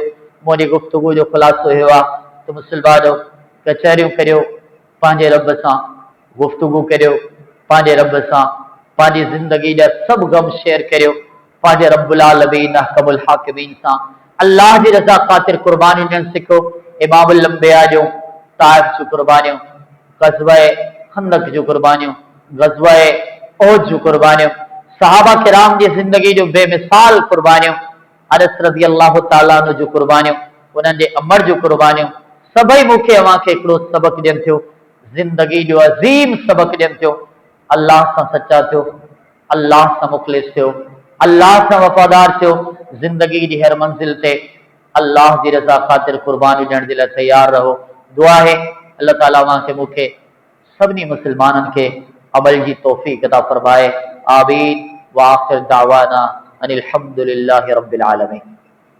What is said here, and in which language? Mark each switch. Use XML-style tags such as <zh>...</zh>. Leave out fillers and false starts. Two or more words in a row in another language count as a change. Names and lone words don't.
<sd>मुंहिंजी गुफ़्तगू जो ख़ुलासो इहो आहे त मुसलमानो कचहरियूं करियो, पंहिंजे रब सां गुफ़्तगू करियो, पंहिंजे रब सां पंहिंजी ज़िंदगी जा सभु गम शेयर करियो, पंहिंजे रब्बुल आलमीन अहकमुल हाकिमीन सां अल्लाह जी रज़ा ख़ातिर कुर्बानियूं ॾियणु सिखो। इमामुल अंबिया जो ताइफ जूं कुर्बानियूं, ग़ज़वा खंदक जूं कुर्बानियूं, ग़ज़वा ओहद जूं कुर्बानियूं, सहाबा किराम जी ज़िंदगी जो बेमिसाल कुर्बानियूं, अनस</sd> <ar>رضي الله تعالى عنه</ar> <sd>जूं कुर्बानियूं, उन्हनि जे अमर जूं कुर्बानियूं, सभई मूंखे अव्हांखे हिकिड़ो सबक़ ॾियनि थियो, ज़िंदगी जो अज़ीम सबक़ ॾियनि थियो। अल्लाह सां सचा थियो, अल्लाह सां मुख़लिस थियो, अल्लाह सां वफ़ादार थियो, ज़िंदगी जी हर मंज़िल ते अल्लाह जी रज़ा ख़ातिर कुर्बानियूं ॾियण जे लाइ तैयार रहो। दुआ है अल्लाह ताला अव्हांखे मूंखे सभिनी मुसलमाननि खे अमल जी तौफ़ीक़ अता फ़रमाए।</sd> <ar>آمين. وآخر دعوانا أن الحمد لله رب العالمين.</ar>